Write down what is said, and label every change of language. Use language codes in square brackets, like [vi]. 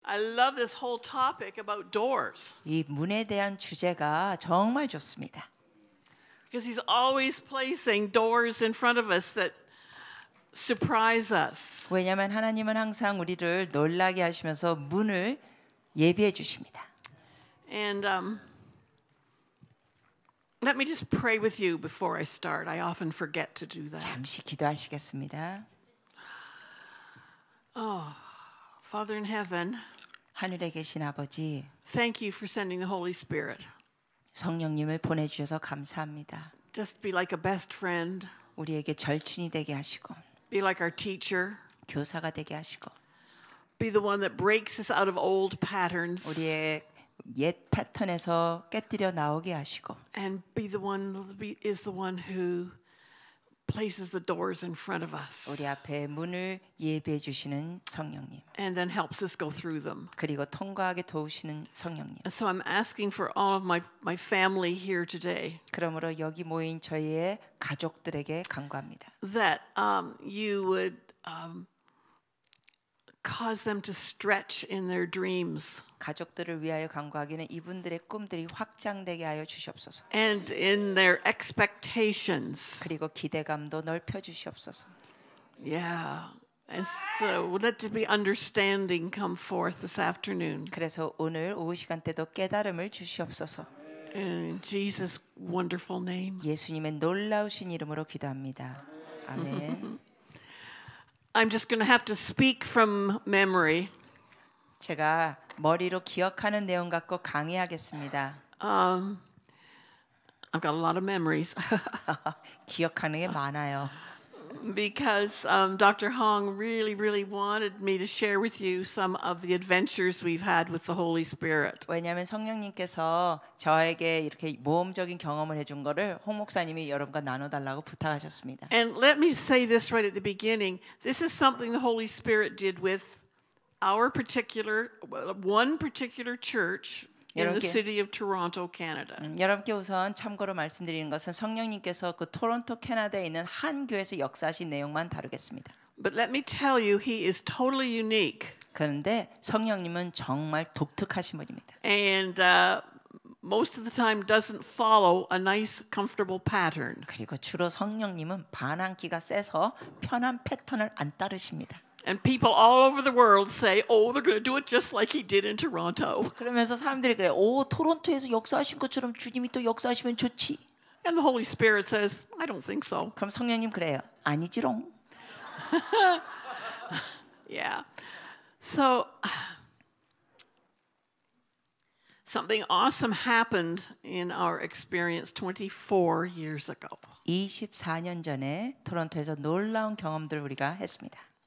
[en] I love this whole topic about doors. [ko] 이 문에 대한 주제가 정말 좋습니다. [en] Because he's always placing doors in front of us that surprise us. [ko] 왜냐하면 하나님은 항상 우리를 놀라게 하시면서 문을 예비해 주십니다. [en] And let me just pray with you before I start. I often forget to do that. [ko] 잠시 기도하시겠습니다. [en] Father in heaven, [ko] 하늘에 계신 아버지, [en] thank you for sending the Holy Spirit. [ko] 성령님을 보내주셔서 감사합니다. [en] Just be like a best friend. [ko] 우리에게 절친이 되게 하시고 [en] Be like our teacher. [ko] 교사가 되게 하시고 [en] Be the one that breaks us out of old patterns. [ko] 우리의 옛 패턴에서 깨뜨려 나오게 하시고 [en] And be the one is the one who places the doors in front of us. [ko] 우리 앞에 문을 예비해 주시는 성령님. [en] And then helps us go through them. [ko] 그리고 통과하게 도우시는 성령님. [en] And so I'm asking for all of my family here today. [ko] 그러므로 여기 모인 저희의 가족들에게 간구합니다. [en] That you would cause them to stretch in their dreams. [ko] 가족들을 위하여 간구하기는 이분들의 꿈들이 확장되게 하여 주시옵소서. [en] And in their expectations. [ko] 그리고 기대감도 넓혀 주시옵소서. [en] Yeah. And so let there be understanding come forth this afternoon. [ko] 그래서 오늘 오후 시간대도 깨달음을 주시옵소서. [en] In Jesus' wonderful name. [ko] 예수님의 놀라우신 이름으로 기도합니다. 아멘. [en] I'm just going to have to speak from memory. [ko] 제가 머리로 기억하는 내용 갖고 강의하겠습니다. [en] I've got a lot of memories. [ko] 기억하는 게 많아요. [en] Because Dr. Hong really wanted me to share with you some of the adventures we've had with the Holy Spirit. [ko] 왜냐하면 성령님께서 저에게 이렇게 모험적인 경험을 해준 거를 홍 목사님이 여러분과 나눠달라고 부탁하셨습니다. [en] And let me say this right at the beginning. This is something the Holy Spirit did with one particular church in the city of Toronto, Canada. [ko] 여러분께 우선 참고로 말씀드리는 것은 성령님께서 그 토론토 캐나다에 있는 한 교회에서 역사하신 내용만 다루겠습니다. [en] But let me tell you, he is totally unique. [ko] 그런데 성령님은 정말 독특하신 분입니다. [en] And most of the time doesn't follow a nice, comfortable pattern. [ko] 그리고 주로 성령님은 반항기가 세서 편한 패턴을 안 따르십니다. [en] And people all over the world say, "Oh, they're going to do it just like he did in Toronto." [ko] 그러면서 사람들이 그래, 오 토론토에서 역사하신 것처럼 주님이 또 역사하시면 좋지. [en] And the Holy Spirit says, "I don't think so." [ko] 그럼 성령님 그래요, 아니지롱. [en] Yeah. So something awesome happened in our experience 24 years ago. [ko] 24년 전에 토론토에서 놀라운 경험들을 우리가 했습니다.